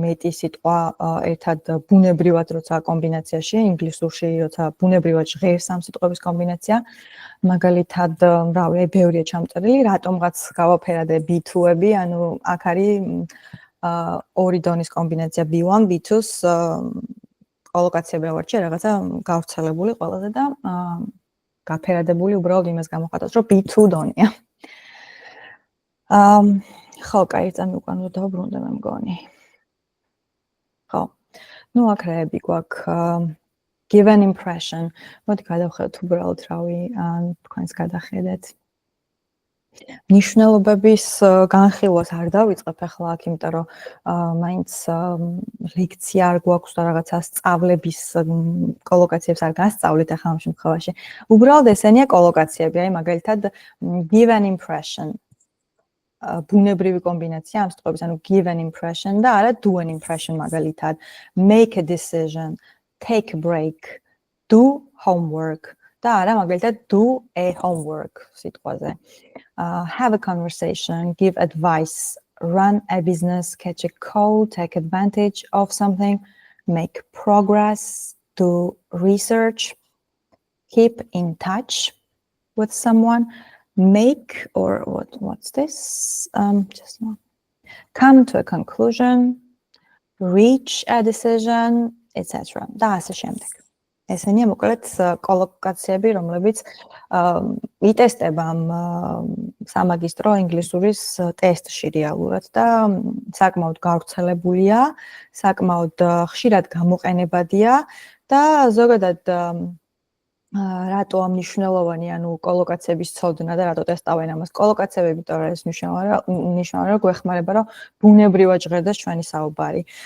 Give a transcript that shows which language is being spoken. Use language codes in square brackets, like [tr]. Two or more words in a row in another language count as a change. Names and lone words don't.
[ka] მეტი სიტყვა ერთად ბუნებრივად როცა კომბინაციაში, ინგლისურში როცა ბუნებრივად ჟღერს ამ სიტყვების კომბინაცია, მაგალითად, რავი, ბევრია ჩამოწერილი, რატომღაც გავაფერადე B2-ები, ანუ აქ არის ორი დონის კომბინაცია B1, B2-ს კოლოკაციები ავარჩიე რაღაცა გავრცელებული ყველაზე და გაფერადებული უბრალოდ იმას გამოხატავს, რომ B2 დონია. ხო, კაი, წამოვიყვანო და დავბრუნდა მე მგონი. ხო. ну აქ რაები გვაქვს [en] give an impression. [ka] მოდი გადავხედოთ უბრალოდ რავი, თქვენს გადახედეთ. ნიშნულობების განხილვას არ დავიწყებ ახლა აქ, იმიტომ რომ მაინც ლექცია არ გვაქვს და რაღაცა სწავლების კოლოკაციებს არ გასწავლით ახლა ამ შემთხვევაში. უბრალოდ ესენია კოლოკაციები, აი მაგალითად [en] give an impression. [ka] ბუნებრივი კომბინაცია ამ სიტყვების, ანუ [en] give an impression [ka] და არა [en] do an impression [ka] მაგალითად. [en] make a decision, take a break, do homework. [ka] და არა მაგალითად [en] do a homework [ka] სიტყვაზე. [en] Have a conversation, give advice, run a business, catch a call, take advantage of something, make progress, do research, keep in touch with someone, make or what's this? Just one. Come to a conclusion, reach a decision, etc. [ka] და ასე შემდეგ. ესენია მოკლედ კოლოკაციები, რომლებიც იტესტება სამაგისტრო ინგლისურის ტესტში რეალურად და საკმაოდ გავრცელებულია, საკმაოდ ხშირად გამოყენებადია და ზოგადად რატო ამ მნიშვნელოვანი, ანუ კოლოკაციების ცოდნა და რატო ტესტავენ ამას კოლოკაციები, იმიტომ რომ ეს ნიშნავს, რომ გვეხმარება, რომ ბუნებრივად ჟღერდეს ჩვენი საუბარი.